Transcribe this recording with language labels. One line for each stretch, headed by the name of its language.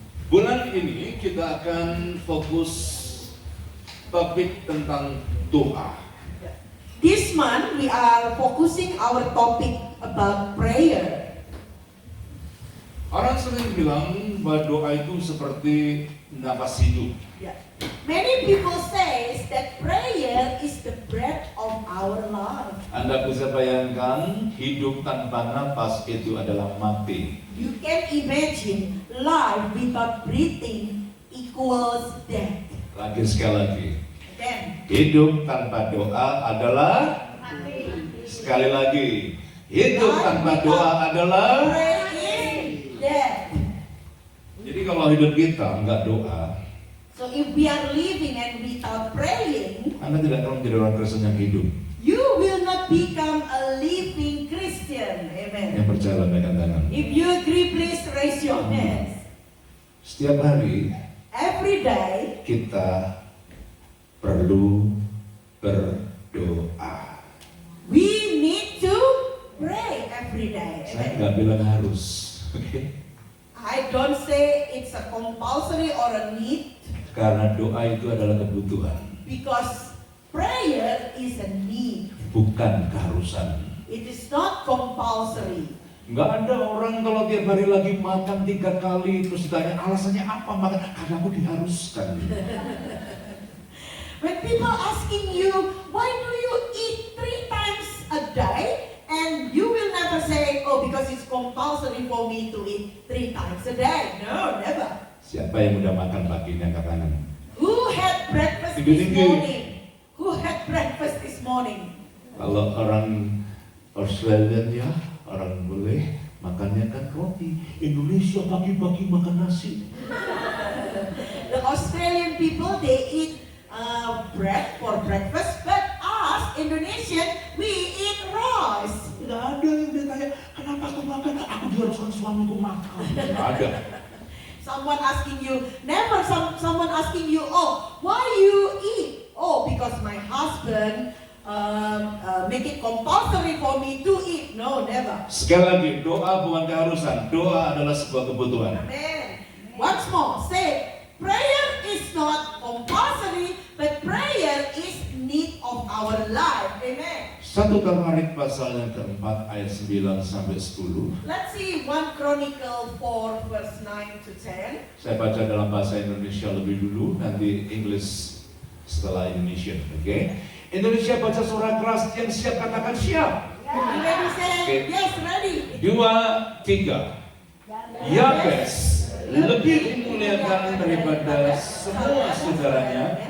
Indonesian: Bulan ini kita akan fokus topik tentang doa.
English: This month we are focusing our topic about prayer.
Indonesian: Orang sering bilang bahwa doa itu seperti napas hidup.
English: Many people say that prayer is the breath of our life.
Indonesian: Anda bisa bayangkan hidup tanpa napas itu adalah mati.
English: You can imagine life without breathing equals death.
Indonesian: Lagi sekali lagi.
English: Then,
Indonesian: Hidup tanpa doa adalah sekali lagi. Hidup tanpa doa adalah.
English: prayer is death.
Indonesian: Jadi kalau hidup kita enggak doa,
English: So if we are living and without praying,
Indonesian: Anda tidak akan menjadi orang Kristen yang hidup.
English: you will not become a living Christian. Amen.
Indonesian: Yang percaya lambaikan tangan.
English: If you agree, please raise your hands.
Indonesian: Setiap hari
English: Every day,
Indonesian: kita perlu berdoa.
English: we need to pray every day.
Indonesian: Saya
English: Amen.
Indonesian: nggak bilang harus, oke?
English: I don't say it's a compulsory or a need,
Indonesian: Karena doa itu adalah kebutuhan,
English: because prayer is a need.
Indonesian: bukan keharusan.
English: It is not compulsory.
Indonesian: Nggak ada orang kalau tiap hari lagi makan 3 kali terus ditanya alasannya apa makan? Karena aku diharuskan.
English: When people asking you, why do you eat 3 times a day? And you will never say, oh, because it's compulsory for me to eat 3 times a day. No, never.
Indonesian: Siapa yang udah makan pagi ini angkat tangan?
English: Who had breakfast this
Indonesian: Tinggi-tinggi.
English: morning? Who had breakfast this morning?
Indonesian: Kalau orang Australian ya, orang boleh makannya kan roti. Indonesia pagi-pagi makan nasi.
English: The Australian people, they eat bread for breakfast, but us, Indonesian, we eat rice.
Indonesian: Nggak ada yang dia tanya, kenapa aku makan? Aku diharuskan suamiku makan. Nggak ada.
English: Someone asking you, never someone asking you, oh, why you eat? Oh, because my husband make it compulsory for me to eat. No, never.
Indonesian: Sekali lagi, doa bukan keharusan. Doa adalah sebuah kebutuhan.
English: Amen. Once more, say, prayer is not compulsory, but prayer is need of our life. Amen.
Indonesian: 1 Tawarik pasal yang keempat ayat 9 sampai 10.
English: Let's see 1 Chronicle 4 verse 9 to 10.
Indonesian: Saya baca dalam bahasa Indonesia lebih dulu, nanti English setelah Indonesia. Oke? Indonesia baca suara keras, yang siap katakan siap.
English: You ready? Say, Okay. yes, ready.
Indonesian: 2, 3. Yabes lebih dimuliakan daripada semua saudaranya.